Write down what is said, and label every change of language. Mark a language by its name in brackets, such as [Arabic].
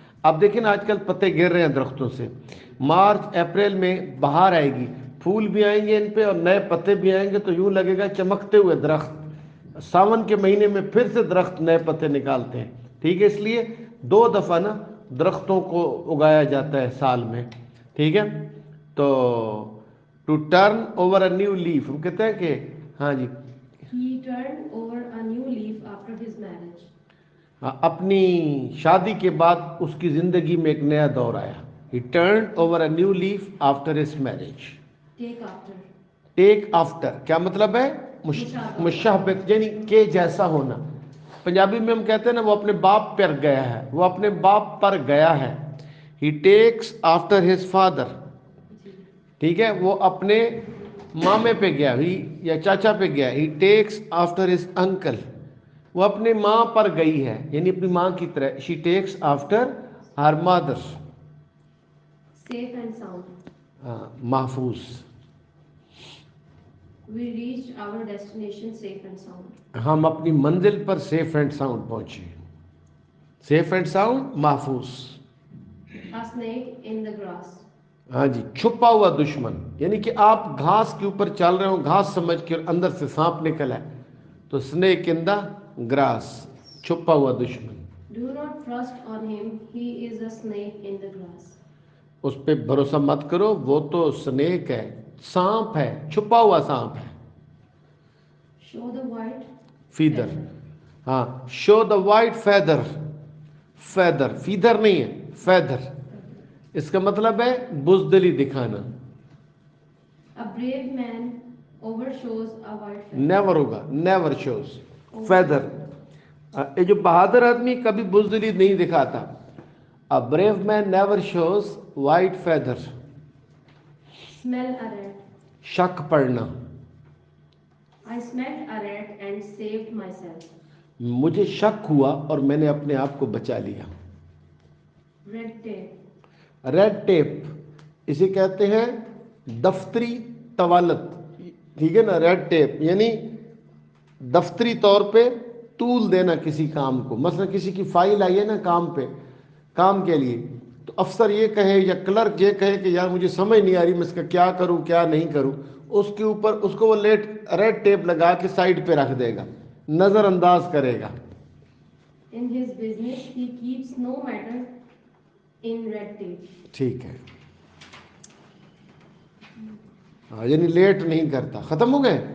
[Urdu] اب دیکھیں نا، آج کل پتے گر رہے ہیں درختوں سے. مارچ اپریل میں بہار آئے گی، پھول بھی آئیں گے ان پہ اور نئے پتے بھی آئیں گے، تو یوں لگے گا چمکتے ہوئے درخت. ساون کے مہینے میں پھر سے درخت نئے پتے نکالتے ہیں. ٹھیک ہے، اس لیے 2 دفعہ نا درختوں کو اگایا جاتا ہے سال میں. ٹھیک ہے، تو [English] to turn over a new leaf, [Urdu] ہم کہتے ہیں کہ ہاں جی [English] He turned over a new leaf after his marriage. [Urdu] اپنی شادی کے بعد اس کی زندگی میں ایک نیا دور آیا. [English] He turned over a new leaf after his marriage. Take after. [Urdu] Take after کیا مطلب ہے؟ مشابہت، یعنی کہ جیسا ہونا. پنجابی میں ہم کہتے ہیں نا، وہ اپنے باپ پر گیا ہے، وہ اپنے باپ پر گیا ہے. [English] He takes after his father. [Urdu] ٹھیک ہے، وہ اپنے مامے پہ گیا یا چاچا پہ گیا. [English] he takes after his uncle, [Urdu] وہ اپنے ماں پر گئی ہے، یعنی اپنی ماں کی طرح. [English] She takes after her mother. Safe and sound. [Urdu] محفوظ. [English] We reached our destination safe and sound. [Urdu] ہم اپنی منزل پر سیف اینڈ ساؤنڈ پہنچے. سیف اینڈ ساؤنڈ، محفوظ. [English] A snake in the grass. [Urdu] ہاں جی، چھپا ہوا دشمن، یعنی کہ آپ گھاس کے اوپر چل رہے ہو، گھاس سمجھ کے اور اندر سے سانپ نکلا ہے، تو سنیک ان دا گراس، چھپا ہوا دشمن. [English] Do not trust on him, he is a snake in the grass. [Urdu] اس پہ بھروسہ مت کرو، وہ تو سنیک ہے، سانپ ہے، چھپا ہوا سانپ ہے. [English] Show the white feather, feather. ہاں show the white feather. Feather, feather [Urdu] نہیں ہے، [English] Feather. [Urdu] اس کا مطلب ہے بزدلی دکھانا. [English] A brave man overshows a white feather. [Urdu] Never ہوگا، [English] Never shows feather. [Urdu] یہ جو بہادر آدمی کبھی بزدلی نہیں دکھاتا. [English] A brave man never shows white feather. Smell a rat. [Urdu] شک پڑنا. [English] I smelled a rat and saved myself. [Urdu] مجھے شک ہوا اور میں نے اپنے آپ کو بچا لیا. [English] Red tape. [Urdu] ریڈ ٹیپ، اسے کہتے ہیں دفتری طوالت. ٹھیک ہے نا، ریڈ ٹیپ یعنی دفتری طور پہ طول دینا کسی کام کو. مثلا کسی کی فائل آئی ہے نا کام پہ، کام کے لیے، تو افسر یہ کہے یا کلرک یہ کہے کہ یار مجھے سمجھ نہیں آ رہی میں اس کا کیا کروں کیا نہیں کروں، اس کے اوپر اس کو وہ ریڈ ٹیپ لگا کے سائڈ پہ رکھ دے گا، نظر انداز کرے گا. [English] In his business, he keeps no matter in red tape. [Urdu] ٹھیک ہے، یعنی لیٹ نہیں کرتا. ختم ہو گئے.